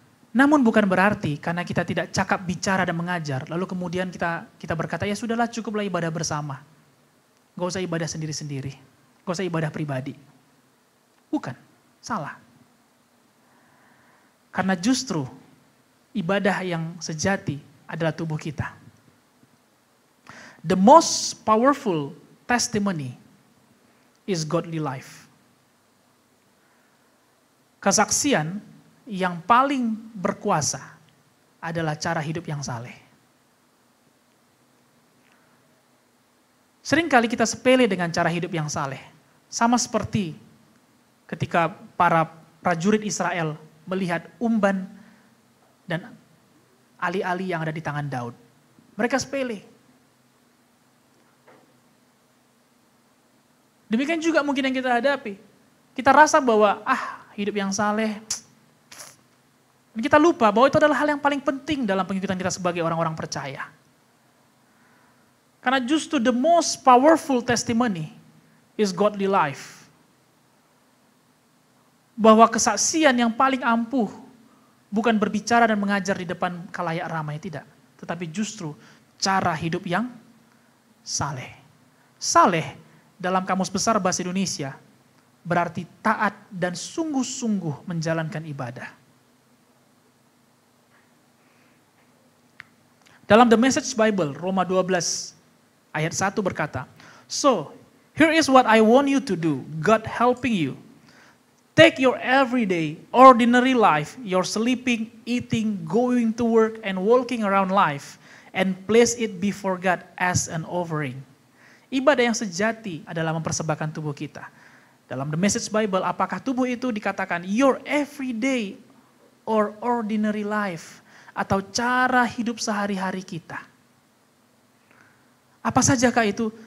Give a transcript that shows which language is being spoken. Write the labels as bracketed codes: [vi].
[id] Namun bukan berarti karena kita tidak cakap bicara dan mengajar, lalu kemudian kita berkata, ya sudahlah cukuplah ibadah bersama. Gak usah ibadah sendiri-sendiri, gak usah ibadah pribadi. Bukan, salah. Karena justru ibadah yang sejati adalah tubuh kita. [en] The most powerful testimony is godly life. [id] Kesaksian yang paling berkuasa adalah cara hidup yang saleh. Seringkali kita sepele dengan cara hidup yang saleh. Sama seperti ketika para prajurit Israel melihat umban dan ali-ali yang ada di tangan Daud. Mereka sepele. Demikian juga mungkin yang kita hadapi. Kita rasa bahwa hidup yang saleh. Dan kita lupa bahwa itu adalah hal yang paling penting dalam pengikutan kita sebagai orang-orang percaya. Karena justru [en] the most powerful testimony is godly life. [id] Bahwa kesaksian yang paling ampuh bukan berbicara dan mengajar di depan khalayak ramai, tidak. Tetapi justru cara hidup yang saleh. Saleh dalam Kamus Besar Bahasa Indonesia berarti taat dan sungguh-sungguh menjalankan ibadah. Dalam The Message Bible, Roma 12 ayat 1 berkata, [en] "So, here is what I want you to do, God helping you. Take your everyday, ordinary life, your sleeping, eating, going to work, and walking around life, and place it before God as an offering." [id] Ibadah yang sejati adalah mempersembahkan tubuh kita. Dalam The Message Bible, apakah tubuh itu dikatakan [en] your everyday or ordinary life, [id] atau cara hidup sehari-hari kita? Apa sajakah itu?